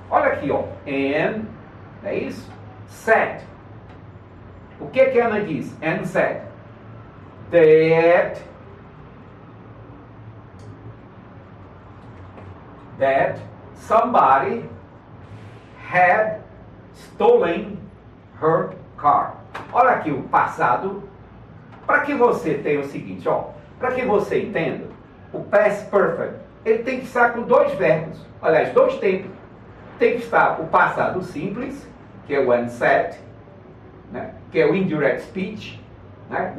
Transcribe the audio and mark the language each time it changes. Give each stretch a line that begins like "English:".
Portuguese: Olha aqui, ó, and, não é isso? Said. O que que Ana diz?
English: And said that somebody had stolen her car.
Portuguese: Olha aqui o passado. Para que você tenha o seguinte, ó, para que você entenda, o past perfect, ele tem que estar com 2 verbos, aliás, 2 tempos. Tem que estar o passado simples, que é o
English: and said,
Portuguese: né, que é o indirect speech, né?